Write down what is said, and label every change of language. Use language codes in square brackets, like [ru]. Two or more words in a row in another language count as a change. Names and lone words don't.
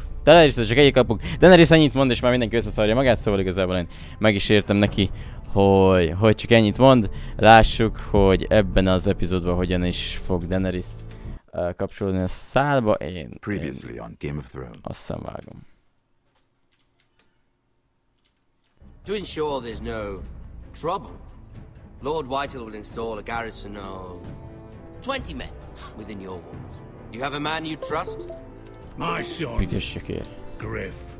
[hu] Daenerys ennyit mond, és már mindenki összeszarja magát, szóval igazából én meg is értem neki, hogy csak ennyit mond. Lássuk, hogy ebben az epizódban hogyan is fog Daenerys kapcsolódni a szálba. Én azt hiszem vágom. [en] To ensure there's no trouble, Lord Whitehill will install a garrison of 20 men within your walls. You have a man you trust? My son, Griff.